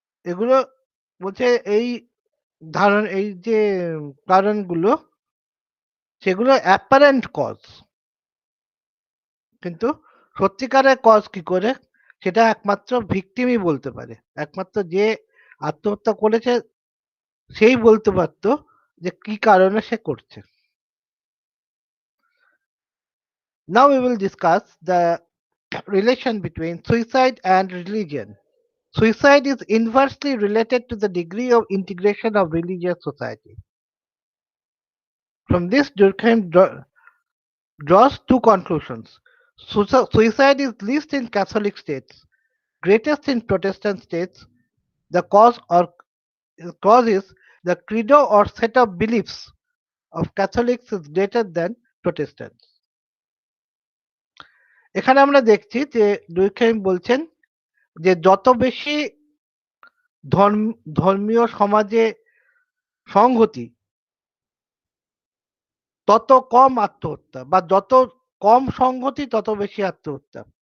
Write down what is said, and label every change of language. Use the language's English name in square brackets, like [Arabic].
[Bangla] এগুলো বলছে এই যে কারণগুলো সেগুলো অ্যাপারেন্ট কজ, কিন্তু সত্যিকারের কজ কি করে সেটা একমাত্র ভিকটিমই বলতে পারে। একমাত্র যে আত্মহত্যা করেছে সেই বলতে পারতো যে কি কারণে সে করছে। [English] Now we will discuss the relation between suicide and religion. Suicide is inversely related to the degree of integration of religious society. From this, Durkheim draws two conclusions. Suicide is least in Catholic states, greatest in Protestant states. The cause is the credo or set of beliefs of Catholics is greater than Protestants. [Bangla] এখানে আমরা দেখছি যে ডুইখেম বলছেন যে যত বেশি ধর্মীয় সমাজে সংহতি তত কম আত্মহত্যা বা যত কম সংহতি তত বেশি আত্মহত্যা।